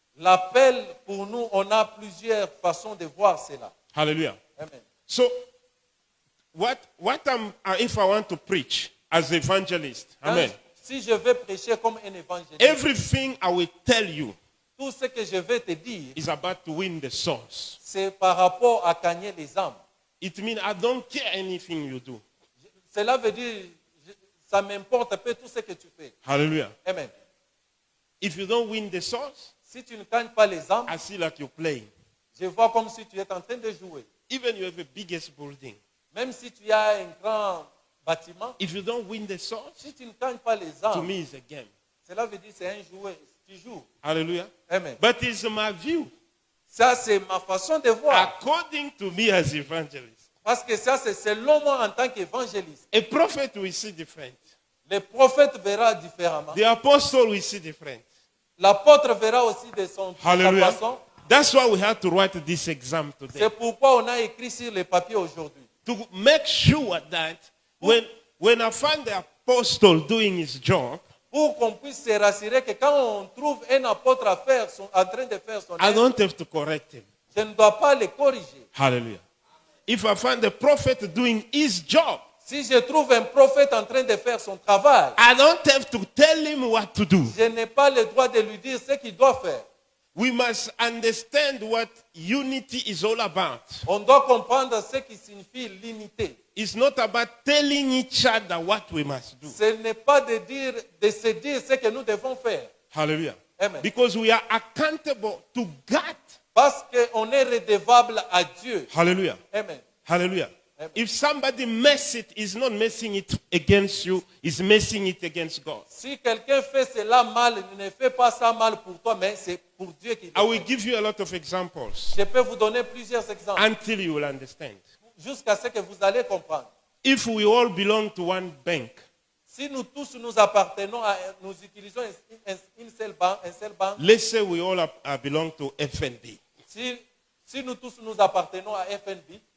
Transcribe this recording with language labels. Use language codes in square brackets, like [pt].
[fr] L'appel, pour nous, on a plusieurs façons de voir cela. Hallelujah. Amen. [en] So if I want to preach as evangelist, amen. [fr] Si je vais prêcher comme un évangéliste, [en] Everything I will tell you [fr] tout ce que je vais te dire, [en] is about to win the souls. [fr] c'est par rapport à gagner les âmes. [en] It means I don't care anything you do. [fr] Cela veut dire, ça m'importe peu tout ce que tu fais. Hallelujah. Amen. [en] If you don't win the souls, [fr] Si tu ne gagnes pas les âmes, [en] I see like you're playing. [fr] je vois comme si tu es en train de jouer. [en] Even you have the biggest building. [fr] Même si tu as un grand bâtiment, [en] If you don't win the souls, [fr] si tu ne gagnes pas les [en] to [fr] âmes, [en] me it's a game. [fr] cela veut dire que c'est un jouet. Tu joues. Hallelujah. Amen. [en] But it's my view. [fr] Ça, c'est ma façon de voir. [en] According to me as evangelist. [fr] Parce que ça, c'est selon moi en tant qu'évangéliste. [en] A prophet will see different. [fr] Le prophète verra différemment. [en] The apostle will see different. [fr] L'apôtre verra aussi de son de sa Hallelujah. façon. [en] That's why we have to write this exam today. [fr] C'est pourquoi on a écrit sur les papiers aujourd'hui. [en] To make sure that when I find the apostle doing his job, [fr] Pour qu'on puisse se rassurer que quand on trouve un apôtre en train de faire son [en] I [fr] œuvre, [en] don't have to correct him. [fr] je ne dois pas le corriger. Hallelujah. [en] If I find the prophet doing his job, [fr] Si je trouve un prophète en train de faire son travail, [en] I don't have to tell him what to do. [fr] je n'ai pas le droit de lui dire ce qu'il doit faire. [en] We must understand what unity is all about. [fr] On doit comprendre ce qui signifie l'unité. [en] It's not about telling each other what we must do. [fr] Ce n'est pas de se dire ce que nous devons faire. Hallelujah. Amen. [en] Because we are accountable to God. [fr] Parce qu'on est redevable à Dieu. Hallelujah. Amen. Hallelujah. Amen. [en] If somebody mess it, he's not messing it against you, he's messing it against God. [fr] Si quelqu'un fait cela mal, il ne fait pas ça mal pour toi, mais c'est pour Dieu qui [en] I will [fr] fait. [en] give you a lot of examples [fr] Je peux vous donner plusieurs exemples [en] until you will understand. [fr] jusqu'à ce que vous allez comprendre. [en] If we all belong to one bank, [fr] Si nous tous nous appartenons nous utilisons une seule banque, un seul banque. [en] let's say we all belong to FNB. [fr] Si nous tous nous appartenons à FNB,